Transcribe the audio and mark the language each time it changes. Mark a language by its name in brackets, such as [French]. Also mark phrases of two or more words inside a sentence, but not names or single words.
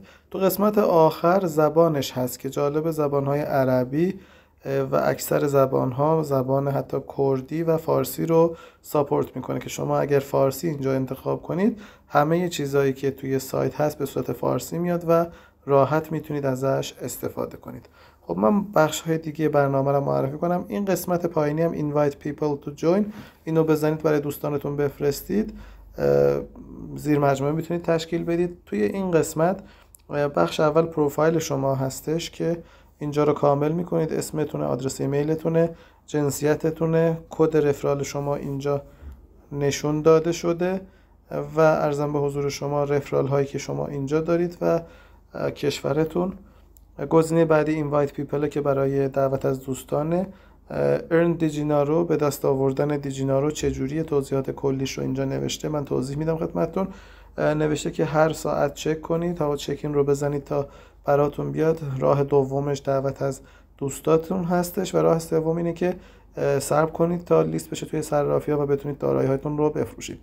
[Persian] تو قسمت آخر زبانش هست که جالب، زبانهای عربی و اکثر زبانها، زبان حتی کردی و فارسی رو ساپورت میکنه که شما اگر فارسی اینجا انتخاب کنید همه چیزایی که توی سایت هست به صورت فارسی میاد و راحت میتونید ازش استفاده کنید. خب من بخش های دیگه برنامه رو معرفی کنم. این قسمت پایینی هم [English] invite people to join، [Persian] اینو بزنید برای دوستانتون بفرستید، زیر مجموعه میتونید تشکیل بدید. توی این قسمت بخش اول پروفایل شما هستش که اینجا رو کامل میکنید، اسمتونه، آدرس ایمیلتونه، جنسیتتونه، کد رفرال شما اینجا نشون داده شده و ارزم به حضور شما رفرال هایی که شما اینجا دارید و کشورتون. گزینه بعدی [English] invite people [Persian] که برای دعوت از دوستانه. earn دیجینارو، به دست آوردن دیجینارو چجوریه، توضیحات کلیش رو اینجا نوشته، من توضیح میدم خدمتتون. نوشته که هر ساعت چک کنید، تا چکین رو بزنید تا براتون بیاد. راه دومش دعوت از دوستاتون هستش و راه سوم اینه که صبر کنید تا لیست بشه توی صرافی‌ها و بتونید دارایی هاتون رو بفروشید.